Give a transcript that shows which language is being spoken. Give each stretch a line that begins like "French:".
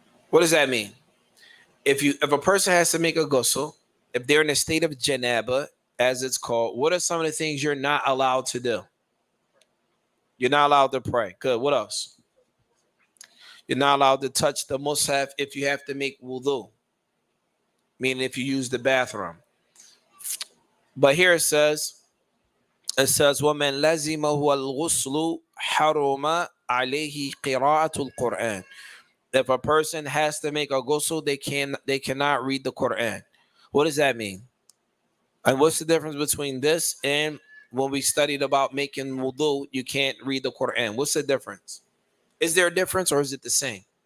English: What does that mean? If a person has to make a ghusl, if they're in a state of janaba, as it's called, what are some of the things you're not allowed to do? You're not allowed to pray. Good. What else? You're not allowed to touch the mushaf if you have to make wudu, meaning if you use the bathroom. But here it says,
Arabic: وَمَنْ لَزِمَهُ الْغُسْلُ حَرُمَ عَلَيْهِ قِرَاءَةُ الْقُرْآنِ.
English: If a person has to make a ghusl, they cannot read the Quran. What does that mean? And what's the difference between this and when we studied about making wudu, you can't read the Quran? What's the difference? Is there a difference or is it the same?